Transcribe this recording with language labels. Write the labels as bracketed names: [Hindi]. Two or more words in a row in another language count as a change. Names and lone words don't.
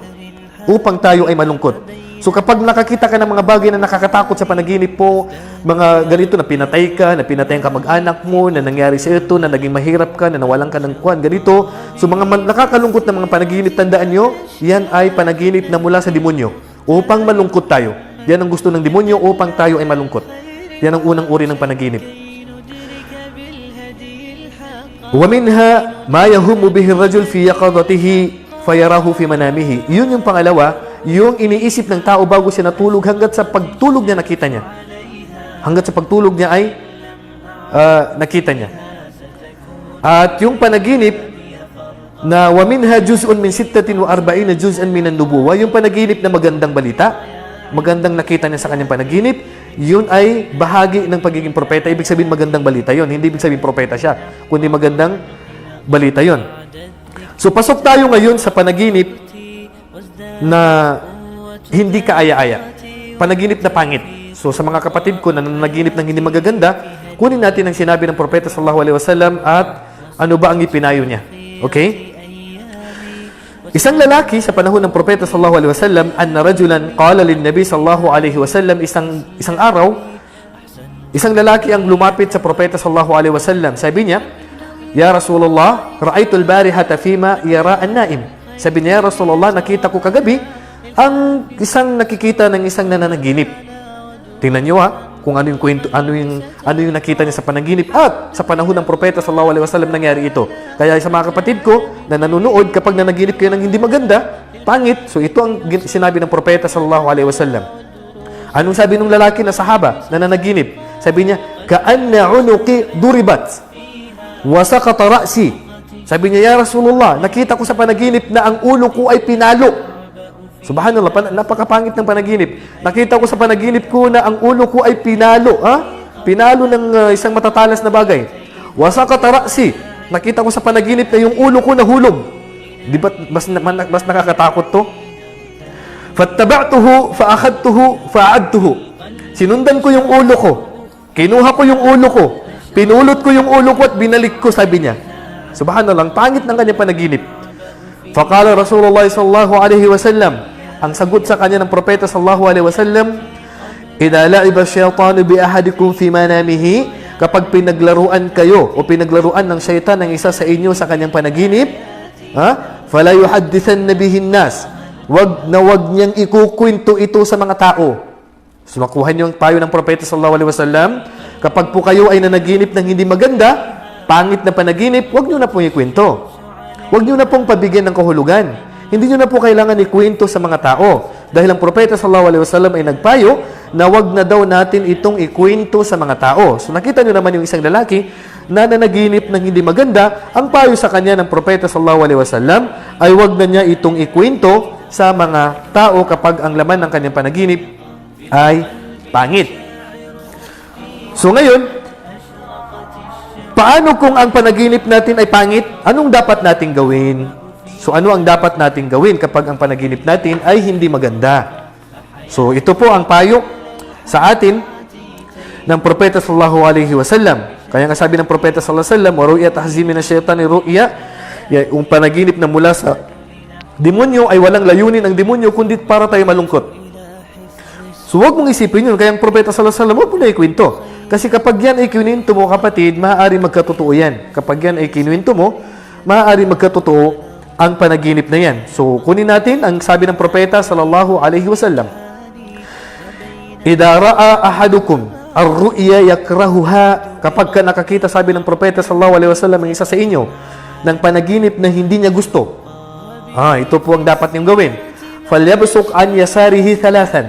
[Filipino] Upang tayo ay malungkot. So kapag nakakita ka ng mga bagay na nakakatakot sa panaginip po, mga ganito na pinatay ka, na pinatayan ka mag-anak mo, na nangyari sa ito, na naging mahirap ka, na nawalan ka ng kuwan, ganito. So mga nakakalungkot na mga panaginip, tandaan nyo, yan ay panaginip na mula sa demonyo. Upang malungkot tayo. Yan ang gusto ng demonyo, upang tayo ay malungkot. Yan ang unang uri ng panaginip. [Arabic] وَمِنْهَا مَا يَهُمُّ بِهِ الرَّجُلْ فِي يَقَظَتِهِ فَيَرَاهُ فِي مَنَامِهِ. [Filipino] Yun yung pangalawa, yung iniisip ng tao bago siya natulog, hanggat sa pagtulog niya nakita niya. Hanggat sa pagtulog niya ay nakita niya. At yung panaginip na [Arabic] وَمِنْهَا جُزْءٌ مِنْ 46 جُزْءًا مِنَ النُّبُوَّةِ, [Filipino] yung panaginip na magandang balita, magandang nakita niya sa kanyang panaginip, yun ay bahagi ng pagiging propeta. Ibig sabihin magandang balita yun. Hindi ibig sabihin propeta siya, kundi magandang balita yun. So pasok tayo ngayon sa panaginip na hindi kaaya-aya. Panaginip na pangit. So sa mga kapatid ko na nanaginip ng hindi magaganda, kunin natin ang sinabi ng Propeta [Arabic] صلى الله عليه وسلم [Filipino] at ano ba ang ipinayo niya. Okay? Isang lalaki sa panahon ng Propeta [Arabic] صلى الله عليه وسلم، أن رجلا قال للنبي صلى الله عليه وسلم, [Filipino] isang araw, isang lalaki ang lumapit sa Propeta [Arabic] صلى الله عليه وسلم. [Filipino] Sabi niya, [Arabic] "يا رسول الله، رأيت البارحة فيما يرى النائم." [Filipino] Sabi niya, [Arabic] "يا رسول الله, [Filipino] nakita ko kagabi ang isang nakikita ng isang nananaginip." Tingnan niyo kung ano yung kwento, ano yung nakita niya sa panaginip, at sa panahon ng Propeta [Arabic] صلى الله عليه وسلم [Filipino] nangyari ito. Kaya sa mga kapatid ko na nanonood, kapag nanaginip kayo ng hindi maganda, pangit, so ito ang sinabi ng Propeta [Arabic] صلى الله عليه وسلم. [Filipino] Anong sabi ng lalaki na sahaba na nanaginip? Sabi niya, [Arabic] "كأن عنقي ضربت وسقط رأسي." [Filipino] Sabi niya, [Arabic] "يا رسول الله, [Filipino] nakita ko sa panaginip na ang ulo ko ay pinalo." Subhanallah, napakapangit ng panaginip. Nakita ko sa panaginip ko na ang ulo ko ay pinalo. Pinalo ng isang matatalas na bagay. [Arabic] "وسقط رأسي." [Filipino] Nakita ko sa panaginip na yung ulo ko nahulog. Di ba mas nakakatakot to? [Arabic] "فاتبعته فأخذته فأعدته." [Filipino] Sinundan ko yung ulo ko. Kinuha ko yung ulo ko. Pinulot ko yung ulo ko at binalik ko, sabi niya. Subhanallah, pangit ng kanyang panaginip. [Arabic] فقال رسول الله صلى الله عليه وسلم, [Filipino] ang sagot sa kanya ng Propeta [Arabic] صلى الله عليه وسلم، "إذا لعب الشيطان بأحدكم في منامه [Filipino] kapag pinaglaruan kayo o pinaglaruan ng syaitan ng isa sa inyo sa kanyang panaginip, [Arabic] فلا يحدثن به الناس, [Filipino] wag niyang ikukwento ito sa mga tao. So makuha niyo ang payo ng propeta [Arabic] صلى الله عليه وسلم, [Filipino] kapag po kayo ay nanaginip ng hindi maganda, pangit na panaginip, wag niyo na pong ikwento. Wag niyo na pong pabigyan ng kahulugan. Hindi niyo na po kailangan ikwento sa mga tao. Dahil ang propeta [Arabic] صلى الله عليه وسلم [Filipino] ay nagpayo na wag na daw natin itong ikwento sa mga tao. So nakita niyo naman yung isang lalaki na nanaginip ng hindi maganda, ang payo sa kanya ng propeta [Arabic] صلى الله عليه وسلم [Filipino] ay wag na niya itong ikwento sa mga tao kapag ang laman ng kanyang panaginip ay pangit. So ngayon, paano kung ang panaginip natin ay pangit? Anong dapat nating gawin? So ano ang dapat nating gawin kapag ang panaginip natin ay hindi maganda? So ito po ang payo sa atin ng propeta [Arabic] صلى الله عليه وسلم. [Filipino] Kaya nga sabi ng propeta [Arabic] صلى الله عليه وسلم، "ورؤيا تحزين من الشيطان رؤيا." [Filipino] Yung panaginip na mula sa demonyo ay walang layunin ng demonyo kundi para tayo malungkot. So huwag mong isipin yun. Kaya ang propeta [Arabic] صلى الله عليه وسلم, [Filipino] huwag mo na ikwento. Kasi kapag yan ay kinuwento mo, kapatid, maaari magkatotoo yan. Kapag yan ay kinuwento mo, maaari magkatotoo ang panaginip na yan. So, kunin natin ang sabi ng propeta [Arabic] صلى الله عليه وسلم. إذا رأى أحدكم الرؤيا يكرهها, [Filipino] kapag ka nakakita, sabi ng propeta [Arabic] صلى الله عليه وسلم, [Filipino] ang isa sa inyo ng panaginip na hindi niya gusto. Ito po ang dapat niyong gawin. [Arabic] فليبصق عن يساره ثلاثا.